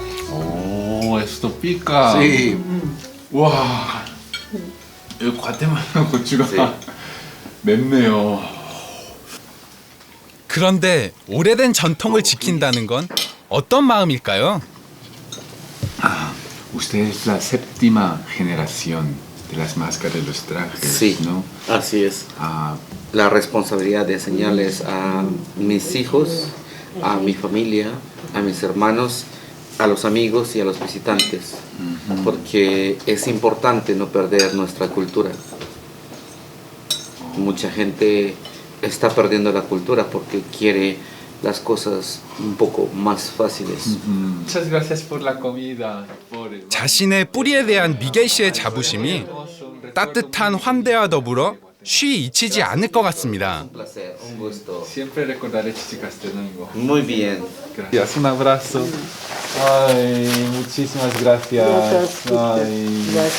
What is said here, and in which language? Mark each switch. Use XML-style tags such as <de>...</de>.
<es>오, esto pica. Sí.</es> <ko>와, 이 과테말라 고추가 맵네요. 그런데 오래된 전통을 지킨다는 건 어떤 마음일까요?</ko> <es>Usted es la séptima generación de las máscaras de los trajes, Sí, ¿no? así es. La responsabilidad de enseñarles a mis hijos, a mi familia, a mis hermanos, a los amigos y a los visitantes, porque es importante no perder nuestra cultura. Mucha gente está perdiendo la cultura porque quiere las cosas un poco más fáciles. Muchas gracias por la comida.</es> <ko>자신의 뿌리에 대한 미겔 씨의 자부심이 따뜻한 환대와 더불어 쉬 잊히지 않을 것 같습니다.</ko> <es>Un placer, un gusto. Siempre recordaré Chichicastenango. Muy bien. Gracias, un abrazo. Ay, muchísimas gracias. Ay.</es>